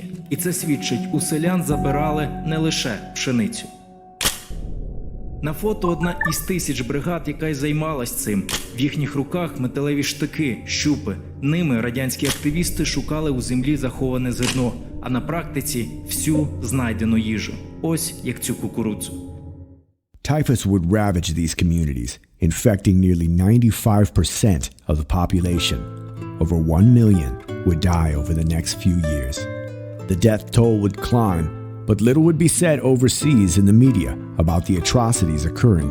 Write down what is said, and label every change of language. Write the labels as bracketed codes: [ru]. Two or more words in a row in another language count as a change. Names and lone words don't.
[uk] І це свідчить, у селян забирали не лише пшеницю. На фото одна із 1000 бригад, яка й займалась цим. В їхніх руках металеві штики, щупи. Ними радянські активісти шукали у землі заховане зерно, а на практиці всю знайдену їжу. Ось як цю кукурудзу. [en] Typhus would ravage these communities, infecting nearly 95% of the population. Over 1 million would die over the next few years. The death toll would climb, but little would be said overseas in the media about the atrocities occurring.